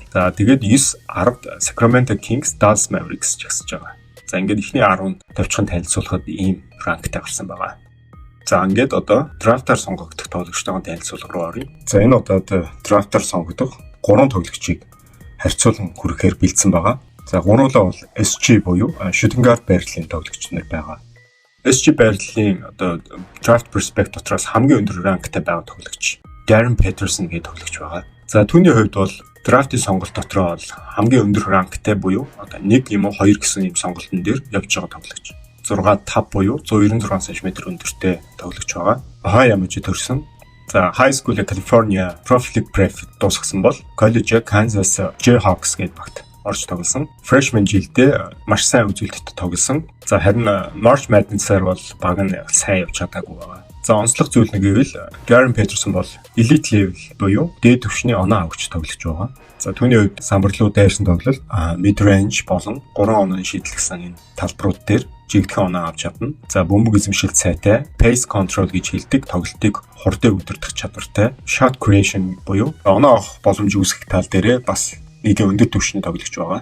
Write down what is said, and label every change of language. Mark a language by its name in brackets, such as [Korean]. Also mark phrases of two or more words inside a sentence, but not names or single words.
[Mongolian] За тэгээд 9, 10-д Sacramento Kings, Dallas Mavericks жагсаж байгаа. За ингээд ихний 10-нд товчхон танилцуулахад ийм ранктай гарсан байгаа. За ингээд одоо драфтаар сонгогдох тоглогчтойгоо танилцуулга руу оръё. За энэ удаад драфтаар сонгогдох 3 тоглогчийг харьцуулан хүрэхээр бэлдсэн байгаа. За гуруулаа бол SG буюу [English] shooting guard [Mongolian] байрлалын тоглогч нар байгаа. SG байрлалын одоо [English] draft prospect [Mongolian] дотроос хамгийн өндөр ранктай байгаа тоглогч Darren Peterson гэдэг тоглогч байгаа. За түүний хувьд бол драфтын сонголт дотроо бол хамгийн өндөр ранктай буюу одоо 1 юм уу 2 гэсэн юм сонголтын дээр явж байгаа тоглогч. 6'5 буюу 196 см өндөртэй тоглогч байгаа. Ohio мужид төрсэн. За [English] high school [Mongolian] California Pro League Prep дуусгасан бол коллеж Kansas Jayhawks гэдэг багт орж тоглосон. Freshman жилдээ маш сайн үзүүлэлттэй тоглосон. За харин March Madness-аар бол баг нь сайн явж чадаагүй байгаа. За онцлог зүйл нь гэвэл Darren Peterson бол [English] elite level [Mongolian] буюу дээд түвшний оноо авагч тоглож байгаа. За түүний хувьд самбарлуу дайрсан тоглолт, [English] mid range [Mongolian] болон 3 оноо шийдлэх сан энэ талбарууд дээр жигдэх оноо авч чадна. За бөмбөг эзэмшилт сайтай, [English] pace control [Mongolian] гэж хэлдэг тоглолтыг хурдан удирдах чадвартай, [English] shot creation [Mongolian] буюу оноо авах боломж үүсгэх тал дээрээ бас нэгэн өндөр түвшний тоглогч байгаа.